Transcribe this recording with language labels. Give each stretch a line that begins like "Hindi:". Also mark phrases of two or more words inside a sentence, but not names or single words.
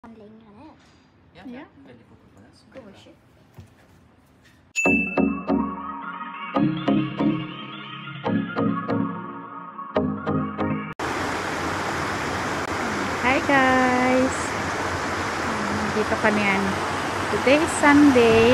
Swedish: Längre ner. Ja, Ja. väldigt fort på den.
English: Gosh. Hi guys!
Filipino: Dito kami yan.
English: Today is Sunday.